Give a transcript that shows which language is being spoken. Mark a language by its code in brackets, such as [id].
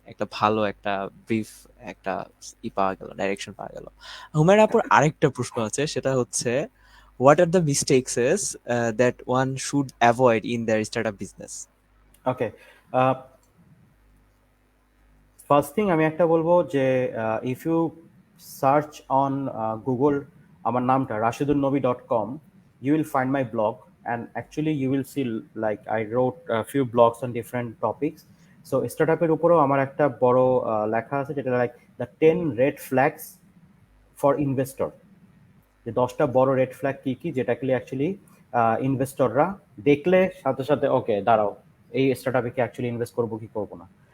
[bn] একটা ভালো একটা ব্রিফ একটা পাওয়া গেল, ডাইরেকশন পাওয়া গেল। হুমায়রা আপুর আরেকটা প্রশ্ন আছে, সেটা হচ্ছে [en] What are the mistakes that one should avoid in their startup business? Okay. First thing [bn] আমি একটা বলবো যে [en] If you search on Google আমার নামটা rashedunnabi.com, you will find my blog, and actually you will see like I wrote a few blogs on different topics. [bn] So স্টার্টআপের উপরেও আমার একটা বড় লেখা আছে যেটা [en] like the 10 red flags for investor, [bn] যে 10টা বড় রেড ফ্ল্যাগ কি কি যেটাকে অ্যাকচুয়ালি ইনভেস্টররা দেখলে সাথে সাথে ওকে দাঁড়াও এই স্টার্টআপে কি অ্যাকচুয়ালি ইনভেস্ট করবো কি করবো না।